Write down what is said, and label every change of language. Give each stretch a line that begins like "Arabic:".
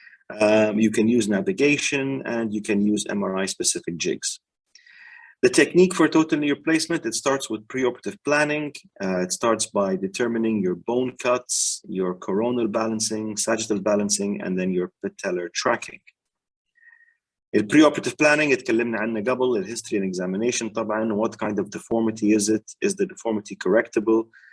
English: You can use navigation, and you can use MRI-specific jigs. The technique for total knee replacement, it starts with preoperative planning. It starts by determining your bone cuts, your coronal balancing, sagittal balancing, and then your patellar tracking.
Arabic: البريوبريتيف
English: planning
Arabic: اتكلمنا عنه قبل, ال
English: history and examination
Arabic: طبعا.
English: What kind of deformity is it? Is the deformity correctable?